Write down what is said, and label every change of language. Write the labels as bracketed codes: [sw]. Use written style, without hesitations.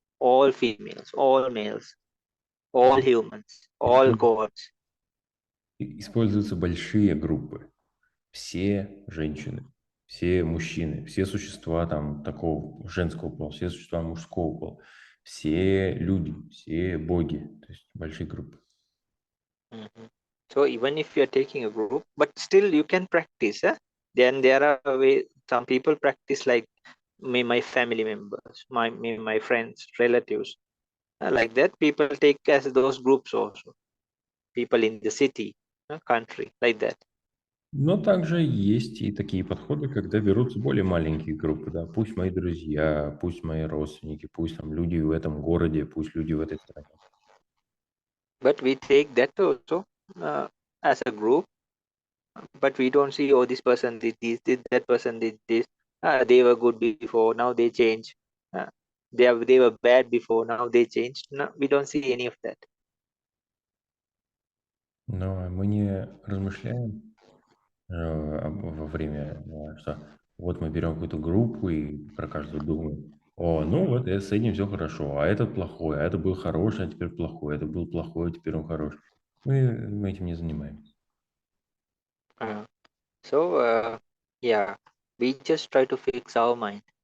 [en] All females, all males, all humans, all gods. [ru] Используются большие группы. Все женщины, все мужчины, все существа там такого женского пола, все существа мужского пола, все люди, все боги, то есть большие группы. [en] So even if you are taking a group, but still you can practice. Then there are way some people practice like my family members, my friends, relatives, like that. People take as those groups also. People in the city, country, like that. [ru] Но также есть и такие подходы, когда берутся более маленькие группы, да, пусть мои друзья, пусть мои родственники, пусть там люди в этом городе, пусть люди в этой стране. [en] But we take that also as a group, but we don't see, oh, this person did this, that person did this. They were good before, now they change. They were bad before, now they changed. No, we don't see any of that. [ru] Но мы не размышляем во время, что вот мы берем какую-то группу и про каждую думаем, ну вот с этим все хорошо, а этот плохой, а это был хороший, а теперь плохой, это был плохой, а теперь он хороший. Мы этим не занимаемся. [en] So yeah, we just try to fix our mind.